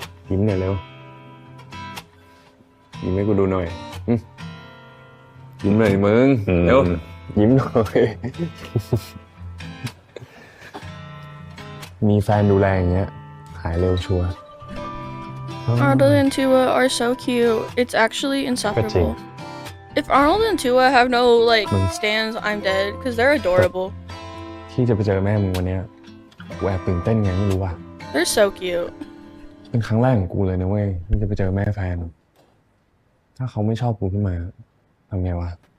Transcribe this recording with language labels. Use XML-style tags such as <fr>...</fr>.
<th>ยิ้มหน่อยเร็วยิ้มให้กูดูหน่อยยิ้มหน่อยมึงเร็วยิ้มหน่อยมีแฟนดูแลอย่างเงี้ยหายเร็วชัวร์</th> <en>Arnold and Tua are so cute. It's actually insufferable. If Arnold and Tua have no like stands, I'm dead because they're adorable.</en> <th>ที่จะไปเจอแม่มึงวันเนี้ยกูแอบตื่นเต้นไงไม่รู้ว่ะ</th> <en>They're so cute.</en> <th>เป็นครั้งแรกของกูเลยนะเว้ยที่จะไปเจอแม่แฟนถ้าเขาไม่ชอบกูขึ้นมาทำไงวะ</th>